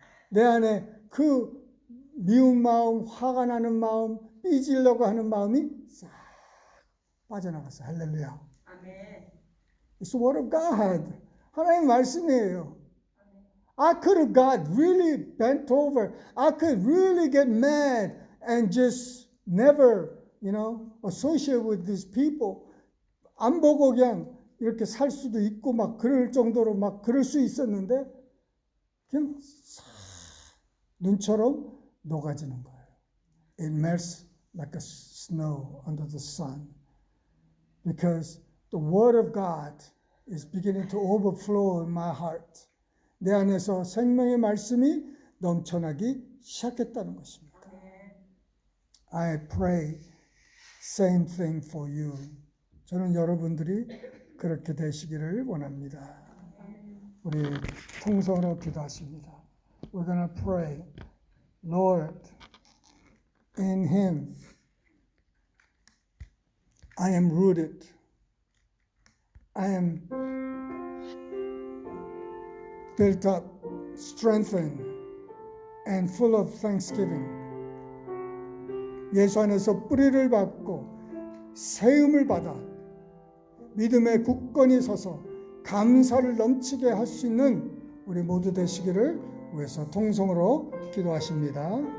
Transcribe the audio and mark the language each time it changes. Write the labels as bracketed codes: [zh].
[ko] 내 안에 그 미운 마음, 화가 나는 마음, 삐지려고 하는 마음이 싹 빠져나갔어요. 할렐루야. 아멘. [en] It's the word of God. [ko] 하나님 말씀이에요. [en] I could have got really bent over. I could really get mad and just never, associate with these people. [ko] 안 보고 그냥 이렇게 살 수도 있고 막 그럴 정도로 막 그럴 수 있었는데 그냥 눈처럼 녹아지는 거예요. [en] It melts like a snow under the sun. Because the word of God is beginning to overflow in my heart. [ko] 내 안에서 생명의 말씀이 넘쳐나기 시작했다는 것입니다. [en] I pray same thing for you. [ko] 저는 여러분들이 그렇게 되시기를 원합니다. 우리 통성으로 기도하십니다. [en] We're going to pray, Lord, in Him I am rooted. I am built up, strengthened, and full of thanksgiving. [ko] 예수 안에서 뿌리를 받고 세움을 받아 믿음의 굳건히 서서 감사를 넘치게 할 수 있는 우리 모두 되시기를 위해서 통성으로 기도하십니다.